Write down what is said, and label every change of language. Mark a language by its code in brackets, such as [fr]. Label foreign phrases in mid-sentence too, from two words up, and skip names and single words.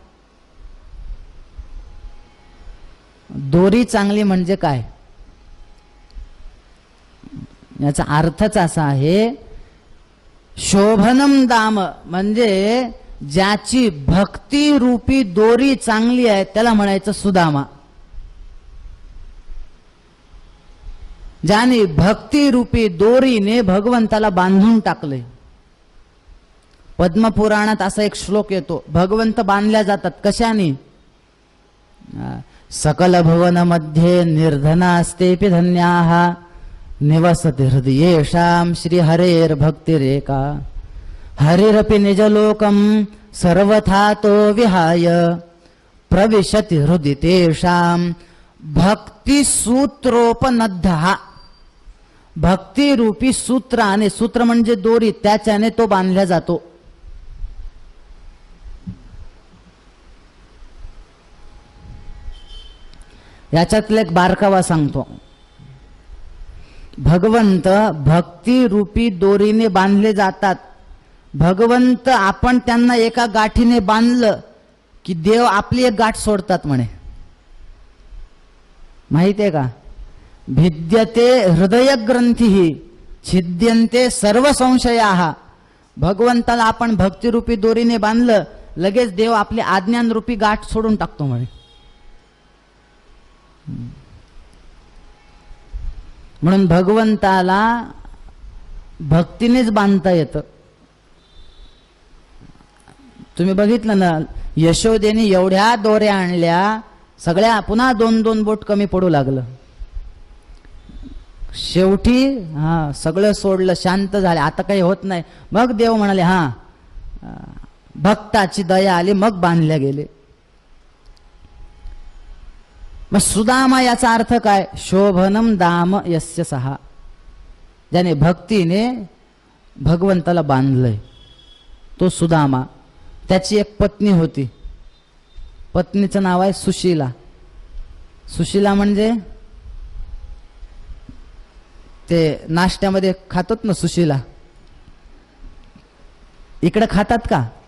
[mr] दोरी चांगली म्हणजे काय, याचा अर्थच असा आहे, [sa] शोभनम दाम [mr] म्हणजे ज्याची भक्ती रूपी दोरी चांगली आहे त्याला म्हणायचं सुदामा. ज्याने भक्ती रूपी दोरीने भगवंताला बांधून टाकले. पद्मपुराणात असा एक श्लोक येतो, भगवंत बांधल्या जातात कशाने? [sa] सकल भुवन मध्ये निर्धनास्तेपि धन्याः निवसति हृदयेषां श्री हरेर भक्तिरेका हरिरपि निजलोकं सर्वथा तो विहाय प्रविशति हृदि तेषां भक्ती सूत्रोपनद्धः. [mr] भक्ती रूपी सूत्राने, सूत्र म्हणजे दोरी, त्याच्याने तो बांधला जातो. याच्यातला एक बारकावा सांगतो. भगवंत भक्ती रूपी दोरीने बांधले जातात. भगवंत आपण त्यांना एका गाठीने बांधलं की देव आपली एक गाठ सोडतात म्हणे. माहिती आहे का? [sa] भिद्यते हृदय ग्रंथी छिद्यन्ते सर्व संशयाः. [mr] भगवंताला आपण भक्तिरूपी दोरीने बांधलं, लगेच देव आपली आज्ञान रूपी गाठ सोडून टाकतो म्हणे. म्हणून भगवंताला भक्तीनेच बांधता येतं. तुम्ही बघितलं ना, यशोदेने एवढ्या दोऱ्या आणल्या, सगळ्या पुन्हा 2-2 बोट कमी पडू लागलं. शेवटी सगळं सोडलं, शांत झाले, आता काही होत नाही. मग देव म्हणाले भक्ताची दया आली, मग बांधल्या गेले. मग सुदामा याचा अर्थ काय? [sa] शोभनम दाम यस्य सहा, [mr] ज्याने भक्तीने भगवंताला बांधलंय तो सुदामा. त्याची एक पत्नी होती, पत्नीचं नाव आहे सुशीला. सुशीला म्हणजे ते नाश्त्यामध्ये खातात ना सुशीला, इकडे खातात का?